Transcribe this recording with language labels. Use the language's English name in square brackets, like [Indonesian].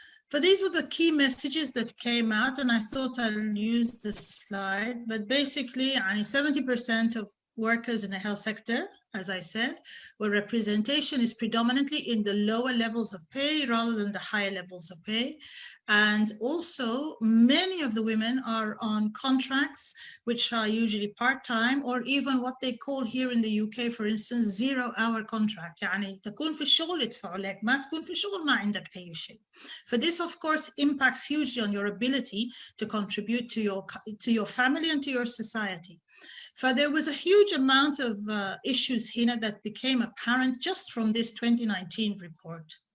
[English] So these were the key messages that came out, and I thought I'll use the slide, but basically 70% of workers in the health sector, as I said, where representation is predominantly in the lower levels of pay rather than the higher levels of pay. And also many of the women are on contracts which are usually part-time, or even what they call here in the UK, for instance, 0-hour contract. [Arabic] تكون في الشغل يدفعوا لك، ما تكون في الشغل ما عندك أي شيء. [English] For this, of course, impacts hugely on your ability to contribute to your family and to your society. So there was a huge amount of issues here that became apparent just from this 2019 report.